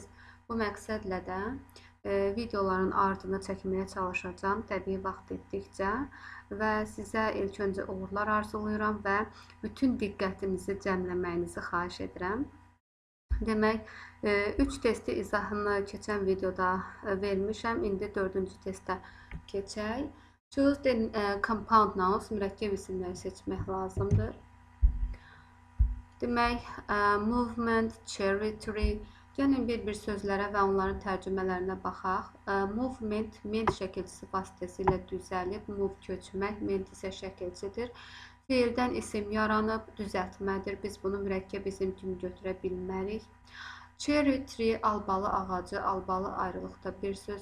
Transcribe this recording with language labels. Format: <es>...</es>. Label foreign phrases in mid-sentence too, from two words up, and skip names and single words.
<az>Bu məqsədlə də videoların ardını çəkməyə çalışacağım təbii vaxt etdikcə və sizə ilk öncə uğurlar arzulayıram və bütün diqqətinizi cəmləməyinizi xahiş edirəm. Demək, 3 testi izahını keçən videoda vermişəm. İndi 4-cü testə keçək.</az> <en>Choose the compound nouns,</en> <az>mürəkkəb isimləri seçmək lazımdır. Demək,</az> <en>movement, territory.</en> <az>Gəlin bir sözlərə və onların tərcümələrinə baxaq. Movement, ment şəkilçisi vasitəsilə düzəlib, move köçmək, ment isə şəkilçidir. Fiildən isim yaranıb, düzəltmədir. Biz bunu mürəkkəb isim kimi götürə bilmərik.</az> <en>Cherry tree,</en> <az>albalı ağacı, albalı ayrılıqda bir söz.</az>